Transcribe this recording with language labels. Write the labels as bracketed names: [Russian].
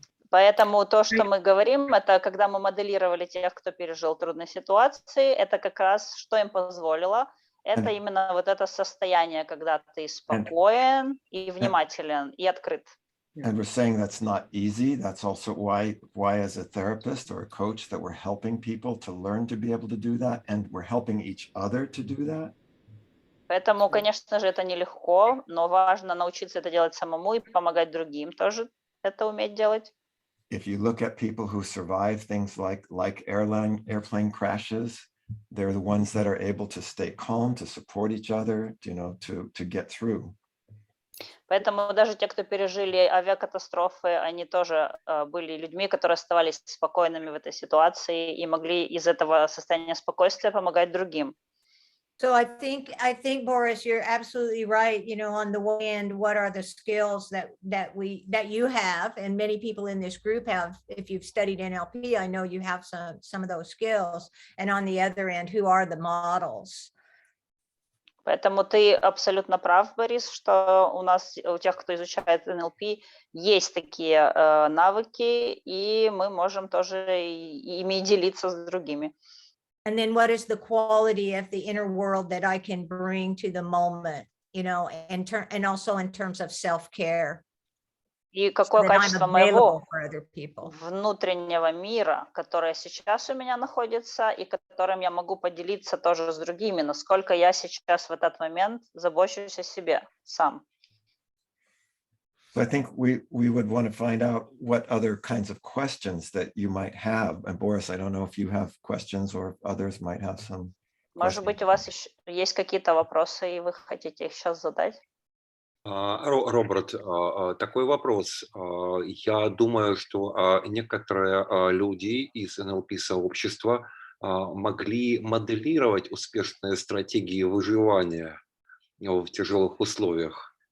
[Russian] Поэтому то, что мы говорим, это когда мы моделировали тех, кто пережил трудные ситуации, это как раз что им позволило. Это именно вот это состояние, когда ты спокоен и внимателен и открыт. [English] And we're saying that's not easy. That's also why as a therapist or a coach that we're helping people to learn to be able to do that, and we're helping each other to do that. [Russian] Поэтому, конечно же, это нелегко, но важно научиться это делать самому и помогать другим тоже это уметь делать. [English] If you look at people who survive things like airplane crashes, they're the ones that are able to stay calm, to support each other, to get through. [Russian] Поэтому даже те, кто пережили авиакатастрофы, они тоже были людьми, которые оставались спокойными в этой ситуации и могли из этого состояния спокойствия помогать другим. [English] So I think, Boris, you're absolutely right. On the one hand, what are the skills that you have, and many people in this group have. If you've studied NLP, I know you have some of those skills. And on the other end, who are the models? [Russian] Поэтому ты абсолютно прав, Борис, что у тех, кто изучает НЛП, есть такие навыки, и мы можем тоже ими делиться с другими. [English] And then what is the quality of the inner world that I can bring to the moment, and also in terms of self-care. [Russian] И какое качество моего внутреннего мира, которое сейчас у меня находится, и которым я могу поделиться тоже с другими, насколько я сейчас в этот момент забочусь о себе сам. [English] So I think we would want to find out what other kinds of questions that you might have. And Boris, I don't know if you have questions or others might have some. [Russian] Может быть, у вас еще есть какие-то вопросы, и вы хотите их сейчас задать? Роберт, такой вопрос. Я думаю, что некоторые люди из НЛП-сообщества могли моделировать успешные стратегии выживания в тяжелых условиях.